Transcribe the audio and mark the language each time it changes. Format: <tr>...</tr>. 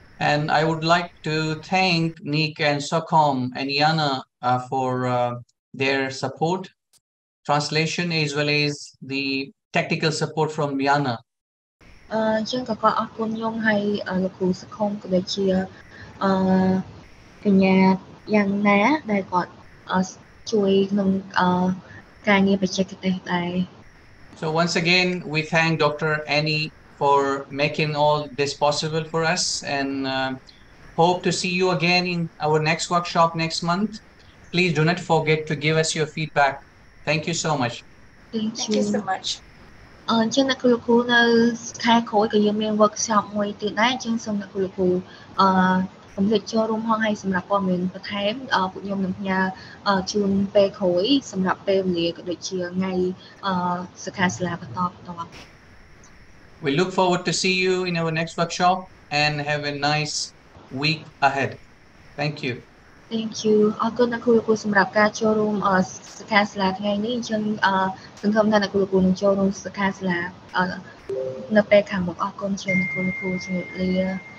<en>And I would like to thank Nick and Sokom and Yana for their support, translation, as well as the technical support from Yana.</en> <km>ជាងក៏អរគុណខ្ញុំហើយលោកគ្រូសខុមក៏ដូចជាកញ្ញាយ៉ាងណាដែលគាត់ជួយក្នុងការងារបច្ចេកទេសដែរ</km> <en>So once again, we thank Dr. Annie for making all this possible for us and hope to see you again in our next workshop next month. Please do not forget to give us your feedback. Thank you so much. Thank you so much.</en> <km>អញ្ចឹងអ្នកគ្រូនៅខែក្រោយក៏យើងមាន workshop មួយទៀតដែរអញ្ចឹងសូមអ្នកគ្រូកុំភ្លេចចូលរួមផងហើយសម្រាប់ព័ត៌មានបន្ថែមពួកខ្ញុំនឹងផ្ញើជូនពេលក្រោយសម្រាប់ពេលវេលាក៏ដូចជាថ្ងៃសិក្ខាសាលាបន្ត</km> <en>We look forward to see you in our next workshop and have a nice week ahead. Thank you. Thank you.</en> <km>អរគុណអ្នកគ្រូសម្រាប់ការចូលរួមសិក្ខាសាលាថ្ងៃនេះអញ្ចឹងសង្ឃឹមថាអ្នកគ្រូនឹងចូលរួមសិក្ខាសាលានៅពេលខាងមុខអរគុណច្រើនអ្នកគ្រូជំរាបលា</km>